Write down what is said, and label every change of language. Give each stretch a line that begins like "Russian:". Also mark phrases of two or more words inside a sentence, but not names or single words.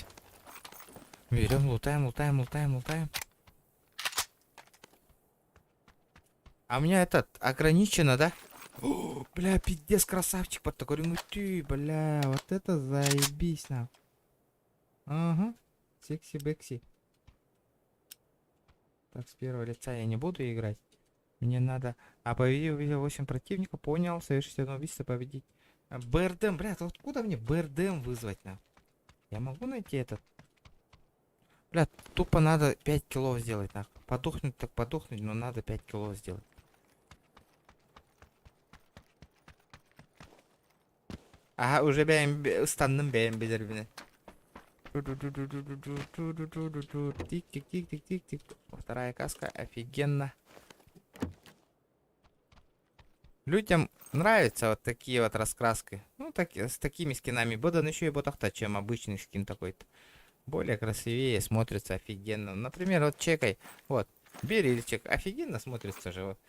Russian: Берем, лутаем, лутаем, лутаем, лутаем. А у меня этот ограничено, да? О, бля, пиздец, красавчик под такой. Ну ты, бля, вот это заебись нам. Ага, секси-бекси. Так, с первого лица я не буду играть. Мне надо... А победил, увидел 8 противников, понял, совершить одно убийство, победить. БРДМ, блядь, откуда мне БРДМ вызвать на? Я могу найти этот? Блядь, тупо надо 5 килов сделать, нахуй. Подохнуть так подохнуть, но надо 5 килов сделать. Ага, уже станным бәйім бедербіне. Тик-тик-тик-тик-тик-тик. Вторая каска, офигенно. Людям нравятся вот такие вот раскраски. Ну, с такими скинами. Бодан еще и ботахта, чем обычный скин такой-то. Более красивее, смотрится офигенно. Например, вот чекай. Вот, берильчик. Офигенно смотрится же. Вот.